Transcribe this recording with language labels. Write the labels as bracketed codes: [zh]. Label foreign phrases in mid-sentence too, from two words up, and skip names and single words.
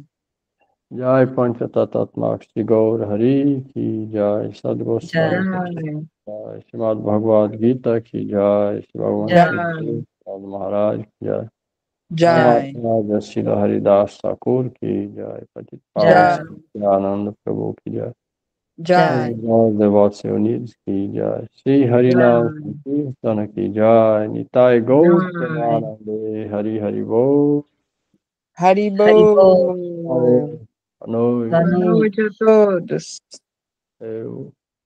[hi] जय पंचतत्वात्मा श्री गौर हरि की जय, षड्गोस्वामी Jai. जय, श्रीमद् भगवद् गीता की जय, श्री भगवान Jai. श्री महाराज की जय, Jai. महाराज श्री हरिदास ठाकुर की जय, पतित Jai. आनन्द प्रभु की जय, Jai. [en] All devotees [hi] unidos की जय, श्री हरिनाम संकीर्तन की जय, निताई गौर प्रेमानन्दे, हरि हरि बोल, Haribo. Haribo. Hare, [pt] Boa noite a todos. Eu